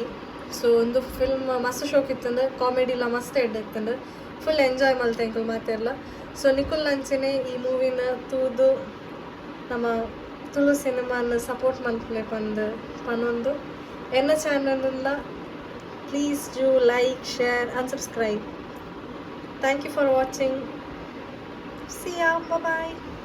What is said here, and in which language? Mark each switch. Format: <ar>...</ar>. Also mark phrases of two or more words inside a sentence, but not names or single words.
<tcy>ಸೊ ಒಂದು ಫಿಲ್ಮ್ ಮಸ್ತ್ ಶೋಕ್ ಇತ್ತಂದ್ರೆ ಕಾಮಿಡಿಲ ಮಸ್ತ್ ಎಡ್ ಇತ್ತಂದ್ರೆ</tcy> <en>full enjoy</en> <tcy>ಮಲ್ತೆ ಇಂಕುಲು ಮಾತೆಲ್ಲ. ಸೊ ನಿಕುಲ್ ನಂಚಿನೇ ಈ ಮೂವಿನ ತೂದು ನಮ್ಮ ತುಳು ಸಿನಿಮಾನ ಸಪೋರ್ಟ್ ಮಲ್ಪಲೆ ಪನ್ನೊಂದು ಎನ್ನ ಚಾನಲ್ನ</tcy> <en>please do like share and subscribe. thank you for watching. See ya. Bye bye.</en>